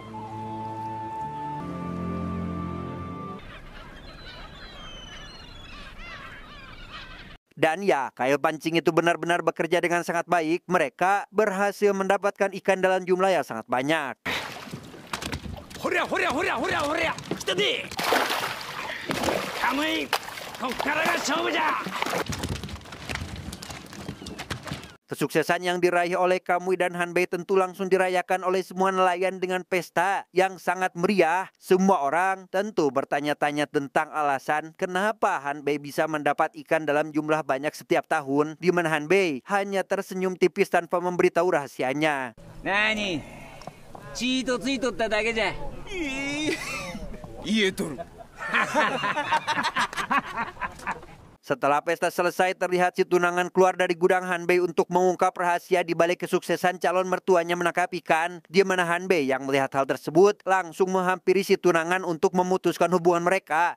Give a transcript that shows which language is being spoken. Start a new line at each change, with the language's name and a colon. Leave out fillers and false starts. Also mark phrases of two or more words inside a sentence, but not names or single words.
Indonesian: Dan ya, kail pancing itu benar-benar bekerja dengan sangat baik. Mereka berhasil mendapatkan ikan dalam jumlah yang sangat banyak. Horia, horia, horia, horia, horia! Kita di!
Japanese: カムイ、こっからが勝負じゃ。
Indonesian: Kesuksesan yang diraih oleh Kamui dan Hanbei tentu langsung dirayakan oleh semua nelayan dengan pesta yang sangat meriah. Semua orang tentu bertanya-tanya tentang alasan kenapa Hanbei bisa mendapat ikan dalam jumlah banyak setiap tahun, di mana Hanbei hanya tersenyum tipis tanpa memberitahu rahasianya.
Japanese: なに、チートついとっただけじゃ。言えとる。
Indonesian: Setelah pesta selesai, terlihat si tunangan keluar dari gudang Hanbei untuk mengungkap rahasia di balik kesuksesan calon mertuanya menangkap ikan. Di mana Hanbei yang melihat hal tersebut langsung menghampiri si tunangan untuk memutuskan hubungan mereka.